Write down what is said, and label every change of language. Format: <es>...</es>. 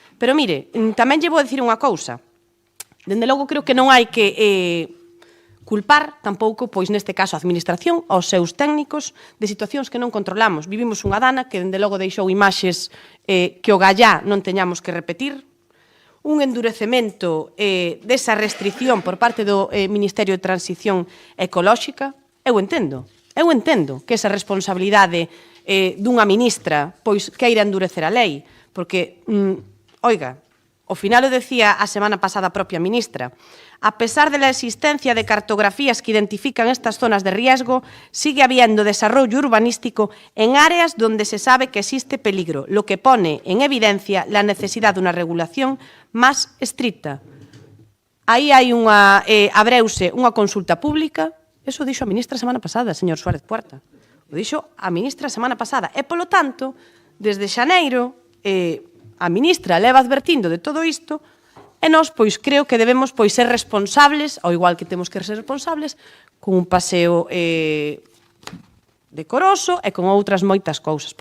<gl>Pero, mire, tamén lle vou dicir unha cousa. Dende logo, creo que non hai que culpar tampouco, pois neste caso, a Administración, aos seus técnicos, de situacións que non controlamos. Vivimos unha dana que, dende logo, deixou imaxes que o gallá non teñamos que repetir, un endurecemento desa restricción por parte do Ministerio de Transición Ecolóxica. Eu entendo que esa responsabilidade dunha ministra pois queira endurecer a lei, porque, oiga, ao final o decía a semana pasada a propia ministra,</gl> <es>a pesar de la existencia de cartografías que identifican estas zonas de riesgo, sigue habiendo desarrollo urbanístico en áreas donde se sabe que existe peligro, lo que pone en evidencia la necesidad de una regulación más estricta.</es> <gl>Aí hai abreuse unha consulta pública, eso dixo a ministra a semana pasada, señor Suárez Puerta. O dixo a ministra a semana pasada. E, polo tanto, desde xaneiro, a ministra leva advertindo de todo isto. E nós, pois, creo que debemos ser responsables, ao igual que temos que ser responsables, con un paseo decoroso e con outras moitas cousas.</gl>